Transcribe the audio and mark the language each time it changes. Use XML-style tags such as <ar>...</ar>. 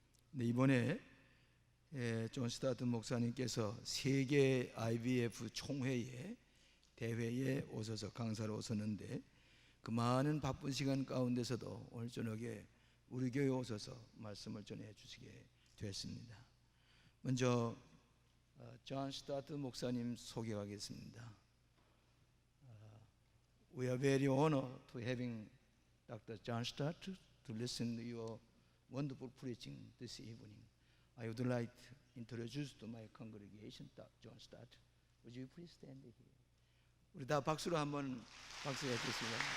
<ko>근데 이번에 존 스타트 목사님께서 세계 IBF 총회에 대회에 오셔서 강사로 오셨는데, 그 많은 바쁜 시간 가운데서도 오늘 저녁에 우리 교회에 오셔서 말씀을 전해 주시게 됐습니다. 먼저 존 스타트 목사님 소개하겠습니다.</ko> <en>We are very honored to having Dr. John Stott to listen to your wonderful preaching this evening. I would like to introduce to my congregation John Stott. Would you please stand here?</en> <ko>우리 다 박수로 한번 박수해 주시면.</ko>